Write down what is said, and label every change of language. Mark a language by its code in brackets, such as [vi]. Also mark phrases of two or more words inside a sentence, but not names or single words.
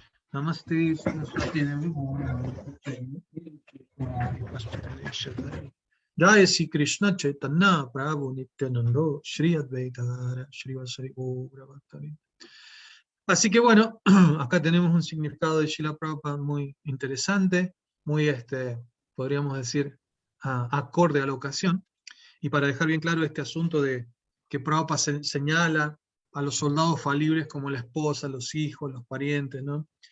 [es] Namaste Saraswati Devi. Jai Sri Krishna Chaitanya Prabhu Nityananda Shri Advaita Gadadhara Srivasari Gaura Bhaktavrinda. Así que bueno, acá tenemos un significado de Srila Prabhupada muy interesante, muy, podríamos decir, acorde a la ocasión. Y para dejar bien claro este asunto de que Prabhupada señala a los soldados falibles como la esposa, los hijos, los parientes, ¿no?